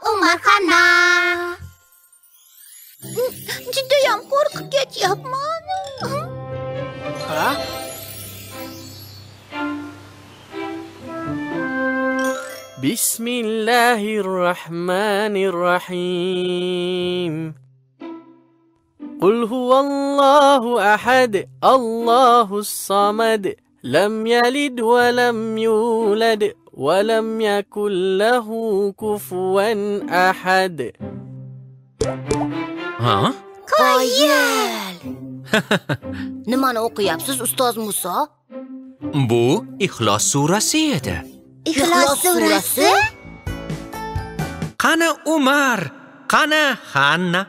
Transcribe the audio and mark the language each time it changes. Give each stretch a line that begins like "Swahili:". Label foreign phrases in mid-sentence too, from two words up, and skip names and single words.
Uzbek: Marhana. Judayam qo'rqib ketyapman. Ha?
Arabic: Bismillahirrahmanirrahim. قل هو الله أحد الله الصمد لم يلد ولم يولد ولم يكن له كفوا أحد.
Uzbek: Ha? Qoyil. Nimani o'qiyapsiz, ustoz Muso? Bu Ixlos surasi edi. Ixlos surasi? Qani Umar, qani Hanna?